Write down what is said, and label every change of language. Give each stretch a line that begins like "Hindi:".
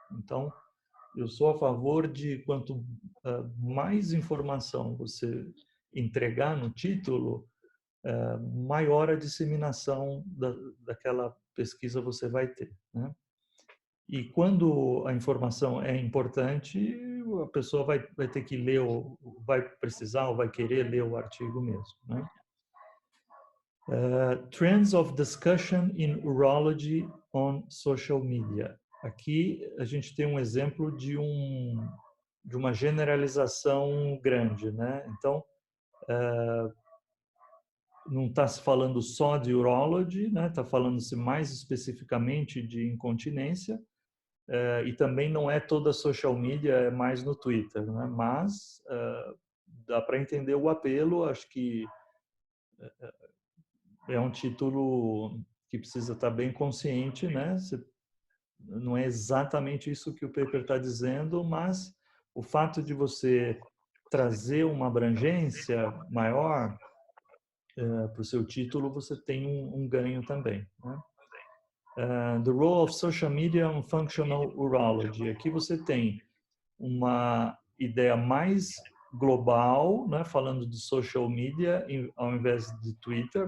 Portuguese: Então, eu sou a favor de quanto mais informação você entregar no título, maior a disseminação daquela pesquisa você vai ter, né? E quando a informação é importante, a pessoa vai ter que ler, ou vai precisar, ou vai querer ler o artigo mesmo, né?
English: Trends of discussion in urology on social media.
Portuguese: Aqui a gente tem um exemplo de uma generalização grande, né? Então, não está se falando só de urology, né? Está falando-se mais especificamente de incontinência, e também não é toda social media, é mais no Twitter, né? Mas dá para entender o apelo. Acho que é um título que precisa estar bem consciente, né? Não é exatamente isso que o paper está dizendo, mas o fato de você trazer uma abrangência maior para o seu título, você tem um ganho também, né?
English: The role of social media on functional urology.
Portuguese: Aqui você tem uma ideia mais global, né, falando de social media ao invés de Twitter.